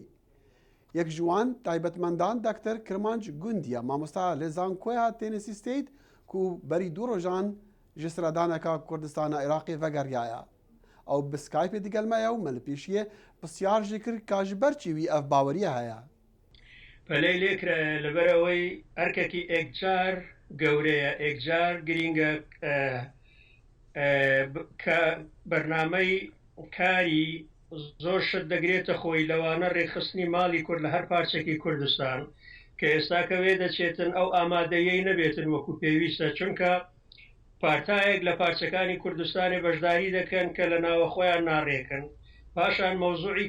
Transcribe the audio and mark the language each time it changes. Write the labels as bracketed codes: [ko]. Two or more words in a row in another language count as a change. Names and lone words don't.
[ku] Yek ji wan taybetmendan Dr. Kirmanc Gundiya mamosta li Zankoya Tennessee State ku berî du rojan ji siradaneka Kurdistana Iraqê vegeriyaya. Ew bi Skypeê digel me ye û me li pêşiyê pisyar jî kir ka ji ber çi wî ev baweriye heye. Pelê lêkire li ber ewê erkekî ekcar gewreya ekcar girînge [ckb] بەرنامەی کاری زۆر شت دەگرێتە خۆی لەوانە ڕێخستنی ماڵی کورد لە هەر پارچێکی کوردستان کە ئێستاکەوێ دەچێتن ئەو ئامادەیەی نەبێتن وەکو پێویستە چونکە پارتایەک لە پارچەکانی کوردستانی بەشداری دەکەن کە لە ناوەخۆیان ناڕێکن پاشان مەوزوعی